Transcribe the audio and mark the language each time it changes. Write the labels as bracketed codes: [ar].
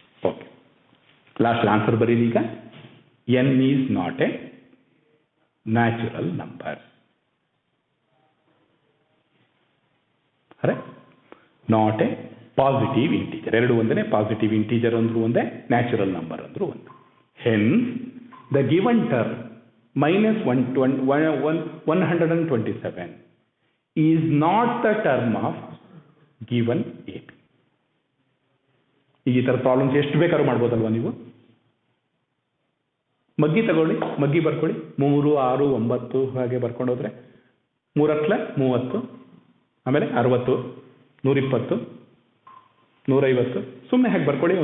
[en] okay, last answer [kn] ಬರೀರಿ ಈಗ. [en] N is not a natural number. Are not a positive integer. [kn] ಎರಡು ಒಂದೇ, ಪಾಸಿಟಿವ್ ಇಂಟೀಜರ್ ಅಂದ್ರೂ ಒಂದೇ, ನ್ಯಾಚುರಲ್ ನಂಬರ್ ಅಂದ್ರೂ ಒಂದು. [en] Hence the given term minus 127 is not the term of given AB. [kn] ಈ ಥರ ಪ್ರಾಬ್ಲಮ್ಸ್ ಎಷ್ಟು ಬೇಕಾದ್ರೂ ಮಾಡ್ಬೋದಲ್ವಾ ನೀವು. ಮಗ್ಗಿ ತಗೊಳ್ಳಿ, ಮಗ್ಗಿ ಬರ್ಕೊಳ್ಳಿ, 3, 6, 9 ಹಾಗೆ ಬರ್ಕೊಂಡು ಹೋದ್ರೆ 3 × 30, ಆಮೇಲೆ 60, 120, 150 ಸುಮ್ಮನೆ ಹಾಗೆ ಬರ್ಕೊಳ್ಳಿ.